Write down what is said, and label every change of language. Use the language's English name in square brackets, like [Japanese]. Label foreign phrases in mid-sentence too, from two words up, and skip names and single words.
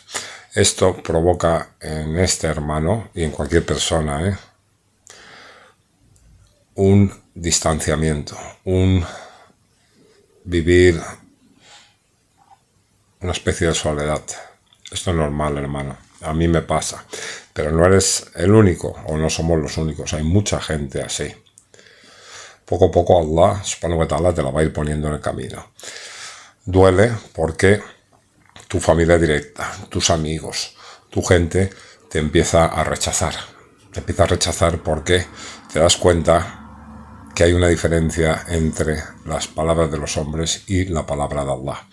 [Spanish] Esto provoca en este hermano y en cualquier persona un distanciamiento, un vivir una especie de soledad. Esto es normal, hermano. A mí me pasa. Pero no eres el único, o no somos los únicos. Hay mucha gente así. Poco a poco [Arabic] الله، سبحانه وتعالى, [Spanish] te la va a ir poniendo en el camino. Duele porque tu familia directa, tus amigos, tu gente te empieza a rechazar. Te empieza a rechazar porque te das cuenta que hay una diferencia entre las palabras de los hombres y la palabra de Allah.